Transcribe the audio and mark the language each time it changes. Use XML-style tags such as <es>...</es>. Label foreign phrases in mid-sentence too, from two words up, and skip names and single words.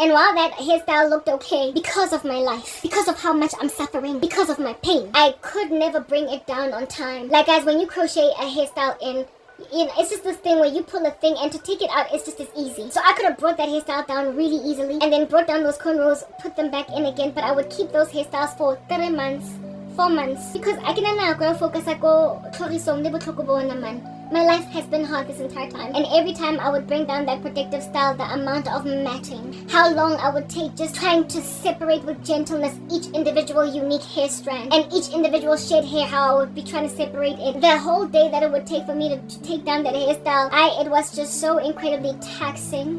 <en>And while that hairstyle looked okay, because of my life, because of how much I'm suffering, because of my pain, I could never bring it down on time. Like, guys, when you crochet a hairstyle in, it's just this thing where you pull a thing, and to take it out, it's just as easy. So I could have brought that hairstyle down really easily, and then brought down those cornrows, put them back in again, but I would keep those hairstyles for 4 months, because I can now go focus</en> <tn>ako tlhogisong le botlhoko bo naman.</tn> <en>My life has been hard this entire time, and every time I would bring down that protective style, the amount of matting, how long I would take just trying to separate with gentleness each individual unique hair strand and each individual shed hair, how I would be trying to separate it. The whole day that it would take for me to take down that hairstyle, it was just so incredibly taxing.</en>